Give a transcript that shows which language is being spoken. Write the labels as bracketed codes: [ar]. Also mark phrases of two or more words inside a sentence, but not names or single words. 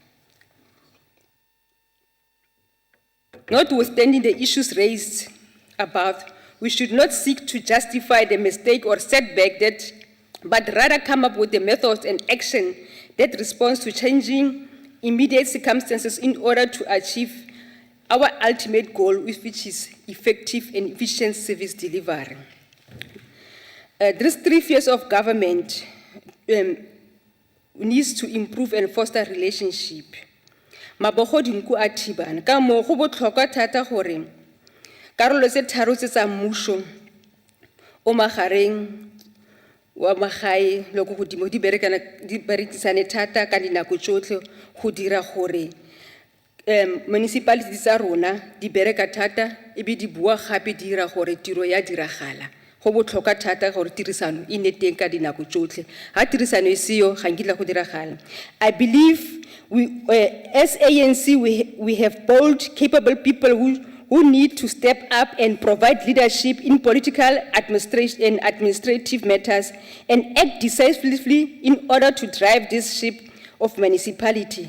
[en] Notwithstanding the issues raised above, we should not seek to justify the mistake or setback but rather come up with the methods and action that responds to changing immediate circumstances in order to achieve our ultimate goal, which is effective and efficient service delivery. These 3 spheres of government needs to improve and foster relationship. [tn] Mabogo dinku a thibana ka mo go botlhokwa thata gore karolo tse tharo tse tsa mmuso o magareng wa magae le go godimo di berekisane thata ka dinako tsotlhe go dira gore municipalities tsa rona di bereka thata e be di bua gape di dira gore tiro ya diragala go botlhokwa thata gore tirisano e nne teng ka dinako tsotlhe ha tirisano e seyo ga nkitla go diragala. [en] I believe as ANC, we have bold, capable people who need to step up and provide leadership in political administration and administrative matters and act decisively in order to drive this ship of municipality.